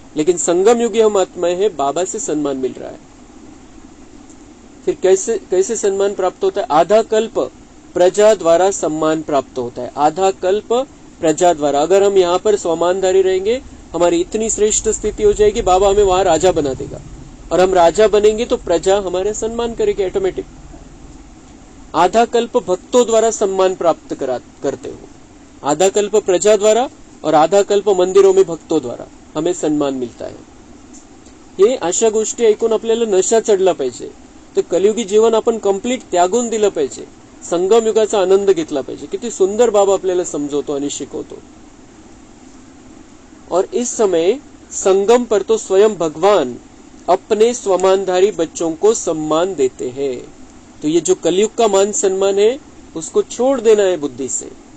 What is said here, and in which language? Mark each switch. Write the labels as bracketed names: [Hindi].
[Hindi] लेकिन संगम युगी हम आत्माएं हैं, बाबा से सम्मान मिल रहा है. फिर कैसे सम्मान प्राप्त होता है. आधा कल्प प्रजा द्वारा सम्मान प्राप्त होता है. आधा कल्प प्रजा द्वारा. अगर हम यहाँ पर स्वमानधारी रहेंगे, हमारी इतनी श्रेष्ठ स्थिति हो जाएगी, बाबा हमें वहां राजा बना देगा. और हम राजा बनेंगे तो प्रजा हमारे सम्मान करेगी ऑटोमेटिक. आधा कल्प भक्तों द्वारा सम्मान प्राप्त करते हो. आधा कल्प प्रजा द्वारा और आधा कल्प मंदिरों में भक्तों द्वारा हमें सन्मान मिलता है. [Marathi] हे अशा गोष्टी ऐकून आपल्याला नशा चढला पाहिजे. तर कलियुगी जीवन आपण कंप्लीट त्यागून दिलं पाहिजे. संगम युगाचा आनंद घेतला पाहिजे. किती सुंदर बाबा आपल्याला समजवतो आणि शिकवतो. [Hindi] और इस समय संगम पर तो स्वयं भगवान अपने स्वमानधारी बच्चों को सम्मान देते हैं. तो ये जो कलयुग का मान सम्मान है उसको छोड़ देना है बुद्धि से.